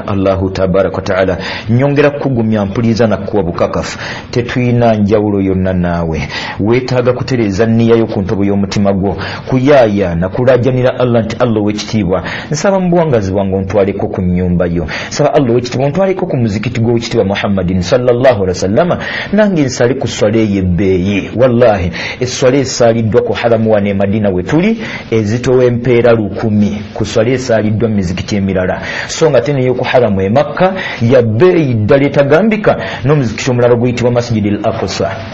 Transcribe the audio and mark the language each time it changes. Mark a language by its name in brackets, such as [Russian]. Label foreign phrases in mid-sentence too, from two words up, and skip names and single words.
[Arabic] الله تبارك وتعالى [Ganda] nyongera kugumya mpuliriza nakuwa bukakafu tetuyina njawulo yonna naawe weetaaga kutereeza nniya y'oku ntobo y'omutima gwo kuyaaya nakulajanira Allah nti Allah w'ekitiibwa nsaba mu buwangazi bwange ontwaleko ku nnyumba yo nsaba Allah w'ekitiibwa ontwaleko ku muzikiti gw'ekitiibwa Muhammadin [Arabic] صلى الله عليه وسلم [Ganda] nange nsale ku swala ey'ebbeeyi wallahi esswala esaaliddwa ku haramu wane Madina we tuli ezitowa empeera 1000 swala esaaliddwa mu mizikiti emirala so nga tene y'oku haramu e Makka ya bbeeyi ddala etagambika n'omuzikiti omulala guyitibwa [Arabic] مسجد الأقصى